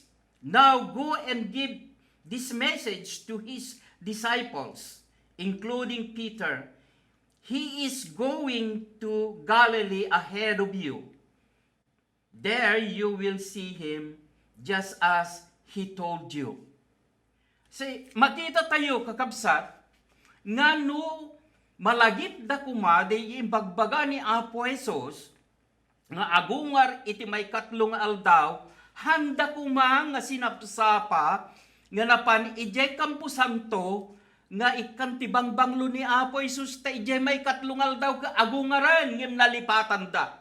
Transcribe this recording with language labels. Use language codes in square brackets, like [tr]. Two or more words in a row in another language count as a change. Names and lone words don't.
[en] Now go and give this message to his disciples, including Peter. He is going to Galilee ahead of you. There you will see him just as he told you. Say, [ilo] makita tayo kakabsat, nga no malagip da kumade imbagbaga ni Apo Jesus, nga agungar iti may katlong aldaw, handa kuma nga sinapsapa, nga napan ijay kampo santo, nga ikantibang banglo ni Apo Jesus, ta ijay may katlong aldaw ka agungaran, ngem nalipatan da.